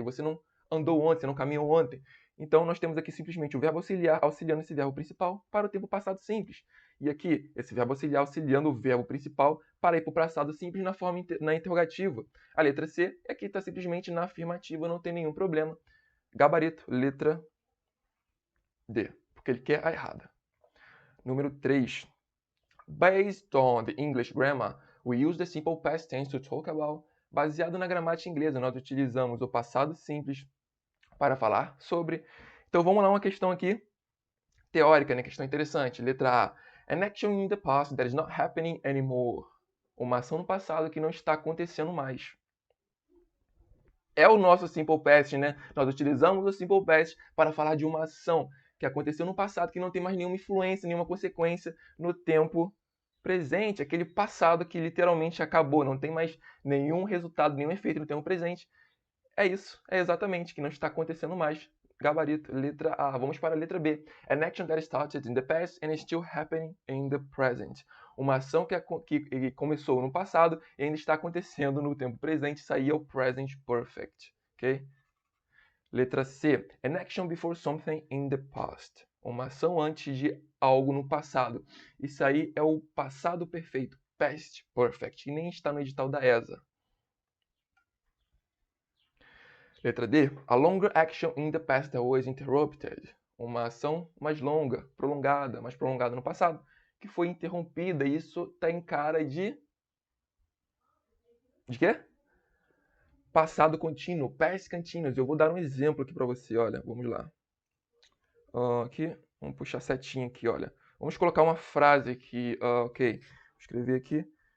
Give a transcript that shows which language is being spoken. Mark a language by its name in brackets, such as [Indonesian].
[Portuguese] Você não andou ontem, você não caminhou ontem. Então, nós temos aqui simplesmente o verbo auxiliar auxiliando esse verbo principal para o tempo passado simples. E aqui, esse verbo auxiliar auxiliando o verbo principal para ir para o passado simples na interrogativa. A letra C aqui está simplesmente na afirmativa, não tem nenhum problema. Gabarito, letra D, porque ele quer a errada. Número 3. [English] Based on the English grammar, we use the simple past tense to talk about [Portuguese] Baseado na gramática inglesa, nós utilizamos o passado simples para falar sobre. Então vamos lá, uma questão aqui teórica, né? Questão interessante. Letra A. [English] An action in the past that is not happening anymore. [Portuguese] Uma ação no passado que não está acontecendo mais. É o nosso Simple Past, né? Nós utilizamos o Simple Past para falar de uma ação que aconteceu no passado que não tem mais nenhuma influência, nenhuma consequência no tempo presente, aquele passado que literalmente acabou, não tem mais nenhum resultado, nenhum efeito no tempo presente. É isso, é exatamente, que não está acontecendo mais. Gabarito, letra A. Vamos para a letra B. [English] An action that started in the past and is still happening in the present. [Portuguese] Uma ação que começou no passado e ainda está acontecendo no tempo presente. Isso aí é o present perfect. Ok? Letra C. [English] An action before something in the past. [Portuguese] Uma ação antes de algo no passado. Isso aí é o passado perfeito. Past perfect. Que nem está no edital da ESA. Letra D. [English] A longer action in the past that was interrupted. [Portuguese] Uma ação mais longa, mais prolongada no passado, que foi interrompida. Isso está em cara de... De quê? Passado contínuo, past continuous. Eu vou dar um exemplo aqui para você, olha. Vamos lá. Aqui, vamos puxar a setinha aqui, olha. Vamos colocar uma frase aqui. Ok, vou escrever aqui.